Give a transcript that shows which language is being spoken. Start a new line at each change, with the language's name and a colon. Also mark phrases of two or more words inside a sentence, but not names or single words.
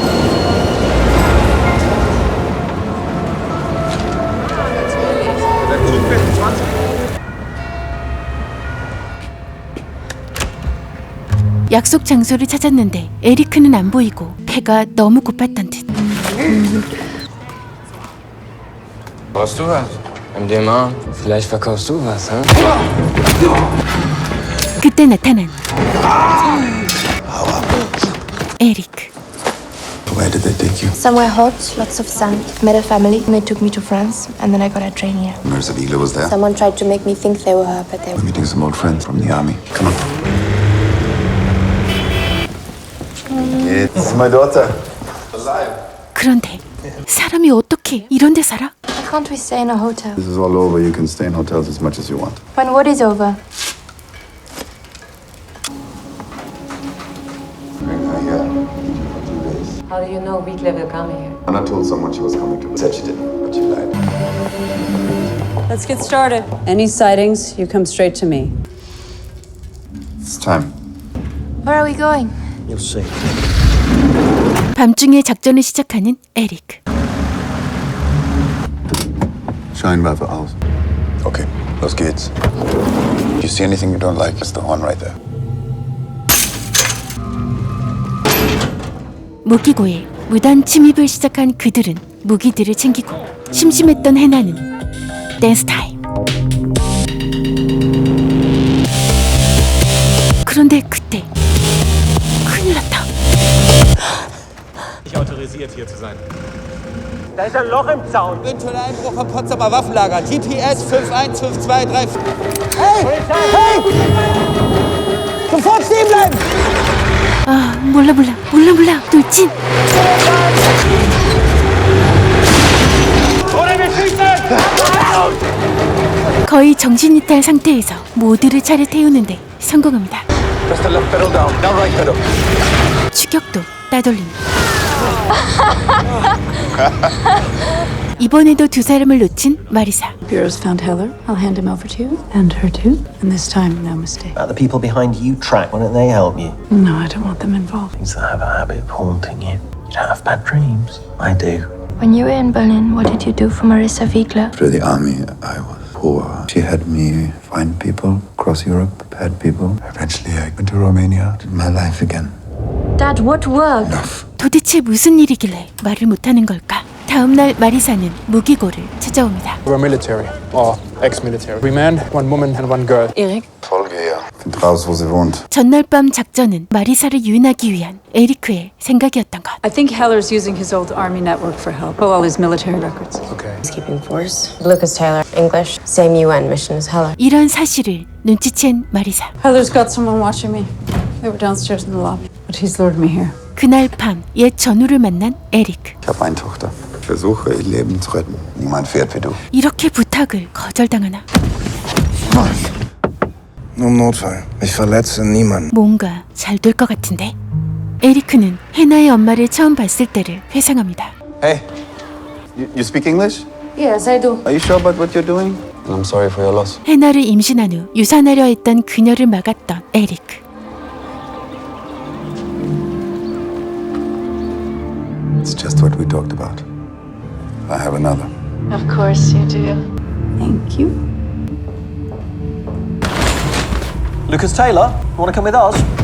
Korean: 약속 장소를 찾았는데 에리크는 안 보이고 배가 너무 고팠던 듯.
German: Brauchst du was? MDMA? Vielleicht verkaufst du was, hm?
Korean: 그때 나타난 에리크.
English: Where did they take you? Somewhere hot, lots of sun. Met a family, and they took me to France, and then I got a train here. Marissa Wiegler was there. Someone tried to make me think they were her, but they We're meeting some old friends from the army. Come on. It's my daughter.
Korean: 그런데 사람이 어떻게 이런 데 살아?
English: Why can't we stay in a hotel? This is all over. You can stay in hotels as much as you want. When what is over? Bring her here. 2 days. How do you know Weekly will come here? Anna told someone she was coming to. Said she didn't, but she lied. Let's get started. Any sightings, you come straight to me. It's time. Where are we going? You'll see.
Korean: 밤중에 작전을 시작하는 에릭.
German: Scheinwerfer aus. Okay, los geht's.
English: You see anything you don't like? It's the horn right there.
Korean: 무기고에 무단 침입을 시작한 그들은 무기들을 챙기고 심심했던 해나는 댄스 타임. 그런데 그때 큰일 났다.
German: Nicht autorisiert, hier zu sein. Da ist ein Loch im Zaun. Eventueller Einbruch am Potsdamer Waffenlager. GPS 515234. Hey! Hey! Sofort stehen bleiben!
Korean: 아, 몰라 돌진. 거의 정신이탈 상태에서 모두를 차례 태우는데 성공합니다.
English: Just the left pedal down. Now right pedal.
Korean: 추격도 따돌림. 이번에도 두 사람을 놓친 마리사.
English: Bureau's found Heller. I'll hand him over to you. And her too. And this time, no mistake. The people behind you track, why don't they help you? No, I don't want them involved. Things that have a habit of haunting you. You don't have bad dreams. I do. When you were in Berlin, what did you do for Marissa Wiegler? After the army, I was poor. She had me find people across Europe, bad people. Eventually, I went to Romania, did my life again. Dad, what work? Enough.
Korean: 도대체 무슨 일이길래 말을 못하는 걸까? 다음날 마리사는 무기고를 찾아옵니다.
English: We're military, or ex-military. 3 men, 1 woman and 1 girl. Erik?
German: Folge ihr. Find raus, wo sie wohnt.
Korean: 전날 밤 작전은 마리사를 유인하기 위한 에리크의 생각이었던 것.
English: I think Heller's using his old army network for help. Pull all his military records. Okay. Peacekeeping force. Lucas Taylor, English. Same UN mission as Heller.
Korean: 이런 사실을 눈치챈 마리사.
English: Heller's got someone watching me. They were downstairs in the lobby, but he's lured me here.
Korean: 그날 밤 옛 전우를 만난 에리크.
German: Ich habe eine Tochter. Ich versuche, ihr Leben zu retten. Niemand fährt wie du.
Korean: 이렇게 부탁을 거절당하나?
German: Nur im Notfall. Ich verletze niemanden.
Korean: 뭔가 잘 될 것 같은데? 에리크는 해나의 엄마를 처음 봤을 때를 회상합니다.
English: Hey, you speak English? Yes, I do. Are you sure about what you're doing? I'm sorry for your loss.
Korean: 해나를 임신한 후 유산하려 했던 그녀를 막았던 에리크.
English: It's just what we talked about. I have another. Of course you do. Thank you. Lucas Taylor, want to come with us?